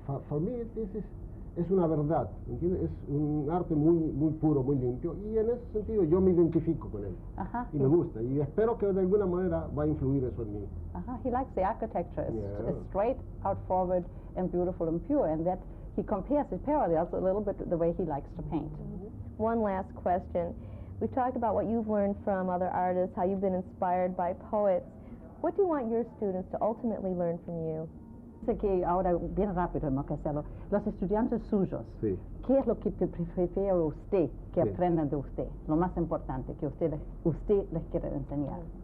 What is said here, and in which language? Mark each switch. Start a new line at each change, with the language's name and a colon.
English: For me, this
Spanish: es una verdad, ¿entiendes? Es un arte muy puro, muy limpio, y en ese sentido yo me identifico con él. Y me gusta, y espero que de alguna manera va a influir eso en mí.
English: He likes the architecture. It's straight out forward and beautiful and pure, and that he compares, it parallels a little bit the way he likes to paint. One last question. We've talked about what you've learned from other artists, how you've been inspired by poets. What do you want your students to ultimately learn from you?
Spanish: Sé que ahora, bien rápido, hemos que hacerlo. Los estudiantes suyos, Sí. ¿qué es lo que prefiere usted que Sí. aprendan de usted? Lo más importante que usted les quiere enseñar.